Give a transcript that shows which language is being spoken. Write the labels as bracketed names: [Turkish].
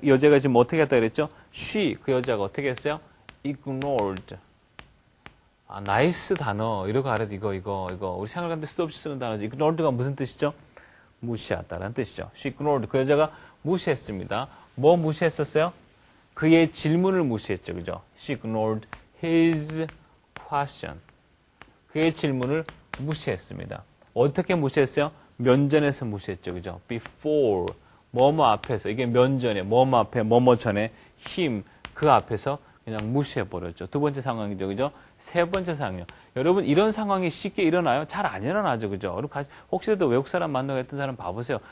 [Korean] 이 여자가 지금 어떻게 했다 그랬죠? She, 그 여자가 어떻게 했어요? Ignored. 아, 나이스 단어. 이러고 알아도 이거. 우리 생활하는데 수없이 쓰는 단어죠. Ignored가 무슨 뜻이죠? 무시하다라는 뜻이죠. [English] She ignored. [Korean] 그 여자가 무시했습니다. 뭐 무시했었어요? 그의 질문을 무시했죠. 그죠? [English] She ignored his question. [Korean] 그의 질문을 무시했습니다. 어떻게 무시했어요? 면전에서 무시했죠. 그죠? Before. 뭐뭐 앞에서. 이게 면전에, 뭐뭐 앞에, 뭐뭐 전에, him. 그 앞에서 그냥 무시해버렸죠. 두 번째 상황이죠. 그죠? 세 번째 상황이요. 여러분, 이런 상황이 쉽게 일어나요? 잘 안 일어나죠. 그죠? 혹시라도 외국 사람 만나고 했던 사람 봐보세요.